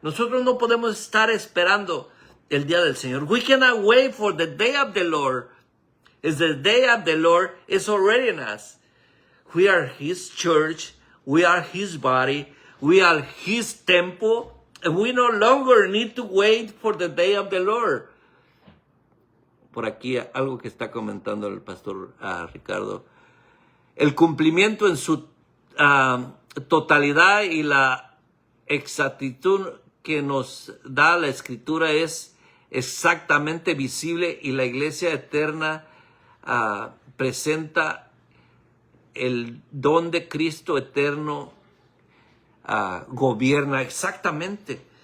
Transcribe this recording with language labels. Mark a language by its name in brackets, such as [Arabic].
[Spanish] Nosotros no podemos estar esperando el día del Señor. [English] We cannot wait for the day of the Lord. As the day of the Lord is already in us. We are His church. We are His body. We are His temple. And we no longer need to wait for the day of the Lord. [Spanish] Por aquí algo que está comentando el pastor Ricardo. El cumplimiento en su totalidad y la exactitud que nos da la Escritura es exactamente visible, y la iglesia eterna presenta el don de Cristo eterno, gobierna exactamente.